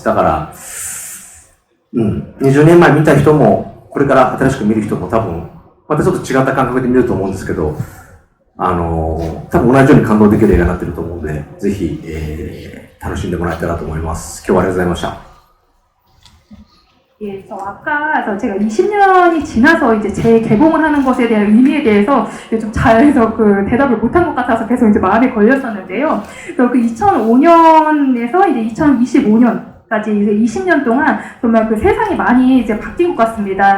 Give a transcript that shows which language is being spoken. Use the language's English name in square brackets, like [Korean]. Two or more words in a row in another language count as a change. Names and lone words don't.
[Japanese] だから、20年前見た人も、これから新しく見る人も多分、またちょっと違った感覚で見ると思うんですけど、多分同じように感動できる映画になってると思うので、ぜひ、楽しんでもらえたらと思います。今日はありがとうございました。 [Korean] 예, 아까 제가 20년이 지나서 이제 재개봉을 하는 것에 대한 의미에 대해서 좀 잘해서 대답을 못한 것 같아서 계속 이제 마음에 걸렸었는데요. 그래서 2005년에서 이제 2025년 까지 이제 20년 동안 정말 세상이 많이 이제 바뀐 것 같습니다.